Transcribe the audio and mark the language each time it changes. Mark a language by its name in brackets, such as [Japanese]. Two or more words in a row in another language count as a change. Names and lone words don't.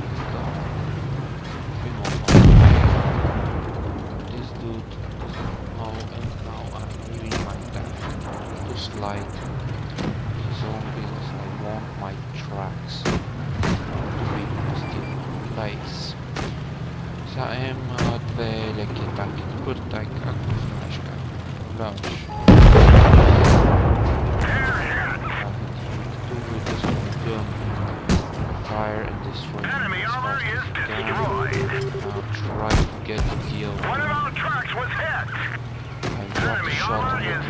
[English] This dude doesn't know, and now I'm leaving my path to slide his own business. I want my tracks to be still in place. [Bulgarian] Сега две леки атаки. Първи танк, ако знаеш как управляваш. [English] Fire and destroy. Enemy armor is destroyed. Now try to get the deal. One of our trucks was hit. I got a Enemy shot armor on the is